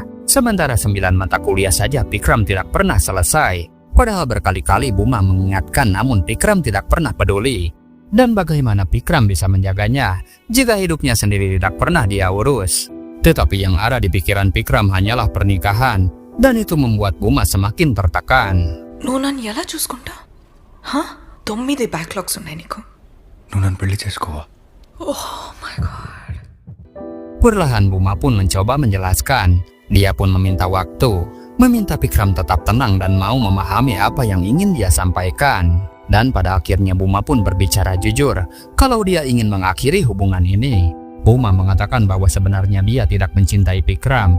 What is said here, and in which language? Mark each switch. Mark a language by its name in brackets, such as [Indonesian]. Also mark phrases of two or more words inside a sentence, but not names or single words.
[Indonesian] Sementara 9 mata kuliah saja Vikram tidak pernah selesai. Padahal berkali-kali Buma mengingatkan, namun Vikram tidak pernah peduli. Dan bagaimana Vikram bisa menjaganya jika hidupnya sendiri tidak pernah dia urus? Tetapi yang ada di pikiran Vikram hanyalah pernikahan. Dan itu membuat Buma semakin tertekan. [Telugu] నువ్వు నన్ను ఎలా చూసుకుంటా 9 బ్యాక్లాగ్స్ ఉన్నాయి నీకు. నువ్వు నన్ను పెళ్లి చేసుకోవా? [English] Oh my god. [Indonesian] Perlahan Buma pun mencoba menjelaskan. Dia pun meminta waktu, meminta Vikram tetap tenang dan mau memahami apa yang ingin dia sampaikan. Dan pada akhirnya Buma pun berbicara jujur kalau dia ingin mengakhiri hubungan ini. Buma mengatakan bahwa sebenarnya dia tidak mencintai Vikram.